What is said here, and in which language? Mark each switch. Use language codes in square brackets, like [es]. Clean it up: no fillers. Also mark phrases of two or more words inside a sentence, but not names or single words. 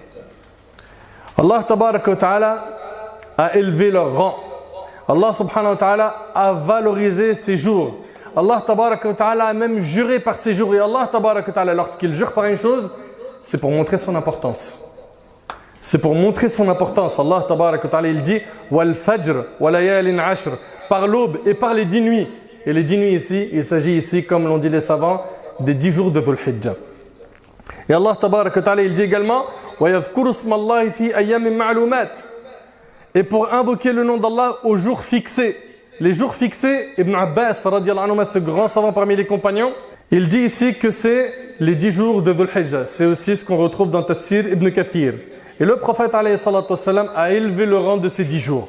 [fr] Allah [ar] تبارك تعالى [fr] a élevé leur rang. Allah [ar] سبحانه وتعالى [fr] a valorisé ces jours. Allah [ar] تبارك وتعالى [fr] a même juré par ces jours. Et Allah [ar] تبارك وتعالى, [fr] lorsqu'il jure par une chose, c'est pour montrer son importance. C'est pour montrer son importance. Allah [ar] تبارك وتعالى, [fr] il dit [ar] والفجر وليال عشر, [fr] par l'aube et par les 10 nuits. Et les 10 nuits ici, il s'agit ici, comme l'ont dit les savants, des 10 jours de Dhul Hijjah. Et Allah [ar] تبارك وتعالى, [fr] il dit également [ar] ويذكروا اسم الله في أيام معلومات, [fr] et pour invoquer le nom d'Allah aux jours fixés. Les jours fixés, Ibn Abbas, ce grand savant parmi les compagnons, il dit ici que c'est les 10 jours de Dhul Hijjah. C'est aussi ce qu'on retrouve dans Tafsir Ibn Kathir. Et le prophète a élevé le rang de ces 10 jours.